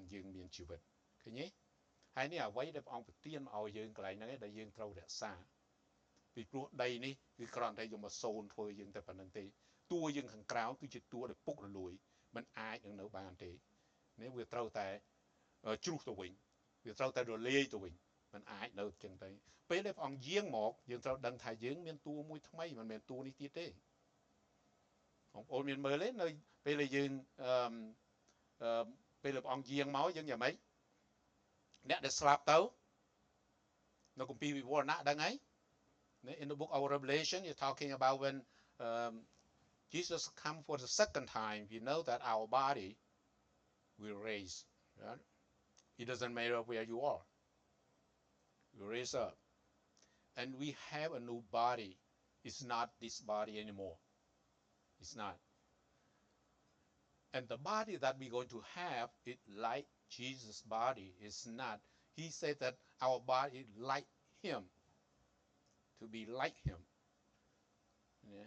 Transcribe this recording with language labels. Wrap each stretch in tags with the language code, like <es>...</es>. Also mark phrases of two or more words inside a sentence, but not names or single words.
<km>យើងមានជីវិតឃើញទេហើយនេះអ្វីដែលព្រះអង្គប្រទានមកឲ្យយើងកន្លែងហ្នឹងឯងដែលយើងត្រូវរក្សាពីព្រោះដីនេះគឺគ្រាន់តែយកមកសូនធ្វើយើងតែប៉ុណ្្នឹងទេតួយើងខាងក្រៅគឺជាតួដែលពុករលួយมันអាចនឹងនៅបានទេនេះវាត្រូវតែជ្រុះទៅវិញវាត្រូវតែរលាយទៅវិញมันអាចនៅចឹងទៅពេលដែលព្រះអង្គយាងមកយើងត្រូវដឹងថាយើងមានតួមួយថ្មីមិនមែនតួនេះទៀតទេបងប្អូនមានមើលទេនៅពេលដែលយើង ពេលដែលព្រះអង្គយាងមកយើងយ៉ាងម៉េចអ្នកដែលស្លាប់ទៅនៅគម្ពីរវិវរណៈដឹងហើយ</km> <en>In the book of Revelation you're talking about when Jesus come for the second time we know that our body will raise right? It doesn't matter where you are we raise up and we have a new body it's not this body anymore it's not and the body that we're going to have it like Jesus' body is not he said that our body is like him to be like him yeah?</en>